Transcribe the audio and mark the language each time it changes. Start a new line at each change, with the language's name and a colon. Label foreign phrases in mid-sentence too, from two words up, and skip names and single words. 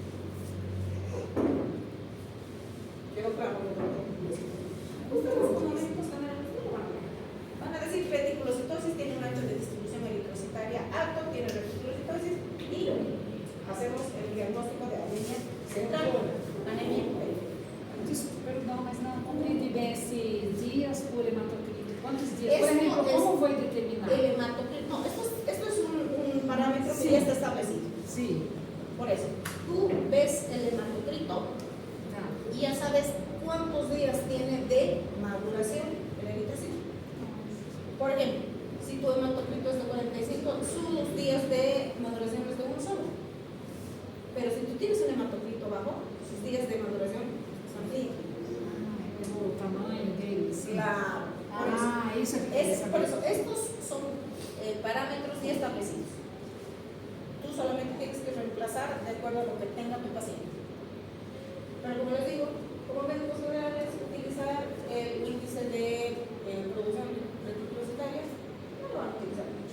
Spanish: Quedó claro. Ustedes como médicos van a decir reticulocitosis, tiene un ancho de distribución eritrocitaria alto, tiene reticulocitosis y hacemos el diagnóstico de anemia central, anemia periférica.
Portuguese: Perdão, mas não compreende bem esses dias por hematocrito. Quantos dias?
Spanish: Por Esto ejemplo, es- ¿cómo voy a determinar? El hematocrito, no, esto es un parámetro que Sí. ya está establecido. Sí. Por eso, tú ves el hematocrito
Portuguese: Tá.
Spanish: y ya sabes cuántos días tiene de maduración el eritrocito. Por ejemplo, si tu hematocrito es de 45, sus días de maduración es de uno solo. Pero si tú tienes un hematocrito bajo, sus días de maduración son 5.
Portuguese: O tamanho dele, sim.
Spanish: Claro. Por eso.
Portuguese: Isso é que eu queria
Spanish: Por
Portuguese: saber.
Spanish: eso, estos son parámetros ya establecidos. Tú solamente tienes que reemplazar de acuerdo a lo que tenga tu paciente. Pero como les digo, como médicos generales, utilizar el índice de producción reticulocitaria no lo van a utilizar mucho.